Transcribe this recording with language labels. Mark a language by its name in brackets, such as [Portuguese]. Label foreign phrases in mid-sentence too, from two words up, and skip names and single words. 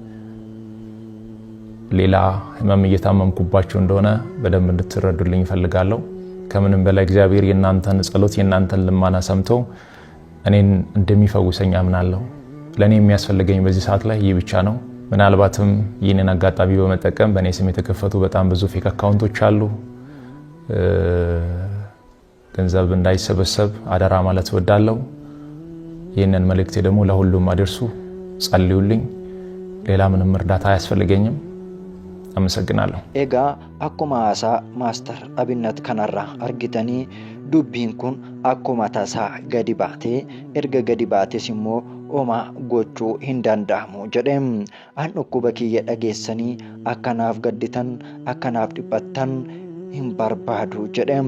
[Amharic] ሌላ ህመም እየታመምኩባችሁ እንደሆነ በደንብ እንድትረዱልኝ ፈልጋለሁ። ከምንም በላይ እግዚአብሔር የናንተን ጸሎት የናንተን ልማና ሰምቶ እኔን እንደሚፈውሰኝ አምናለሁ። ለኔ የሚያስፈልገኝ በዚህ ሰዓት ላይ ይህ ብቻ ነው። ምናልባትም ይህንን አጋጣሚ በመጠቀም በእኔ ስም የተከፈቱ በጣም ብዙ ፌክ አካውንቶች አሉ። ገንዘብ እንዳይሰበሰብ አደራ ማለት እወዳለሁ። ይህንን መልእክቴ ደግሞ ለሁሉም አድርሱ፣ ጸልዩልኝ። ሌላ ምንም እርዳታ አያስፈልገኝም። አመሰግናለሁ። [Oromo] ኤጋ akkuma haasaa maaster Abinnat kanarraa argitanii dubbiin kun akkuma tasaa gadi baatee erga gadi baates immoo homaa gochuu hin danda'amu jedheem. An dhukkuba kiyya dhageessanii akkanaaf gadditan akkanaaf dhiphattan hin barbaadu jedheem.